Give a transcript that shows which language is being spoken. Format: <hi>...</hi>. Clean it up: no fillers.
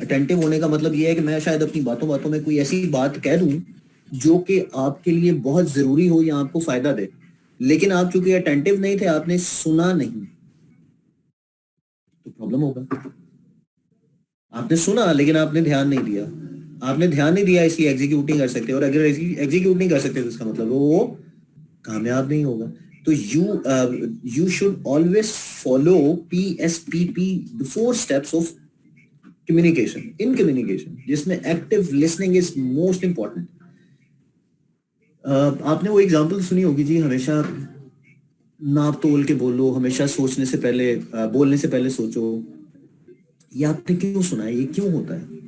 <hi>Attentive होने का मतलब ये है कि मैं शायद अपनी बातों बातों में कोई ऐसी बात कह दूं जो कि आपके लिए बहुत जरूरी हो या आपको फायदा दे, लेकिन आप चूंकि अटेंटिव नहीं थे, आपने सुना नहीं, तो प्रॉब्लम होगा। आपने सुना लेकिन आपने ध्यान नहीं दिया, आपने ध्यान नहीं दिया इसलिए एग्जीक्यूट नहीं कर सकते, और अगर एग्जीक्यूट नहीं कर सकते तो इसका मतलब वो कामयाब नहीं होगा।</hi> <en>तो you should always follow PSPP, the 4 steps of communication, in communication, जिसमें active listening is most important।</en> <hi>आपने वो एग्जांपल सुनी होगी जी, हमेशा नाप तोल के बोलो, हमेशा सोचने से पहले बोलने से पहले सोचो। ये आपने क्यों सुना है? ये क्यों होता है?</hi>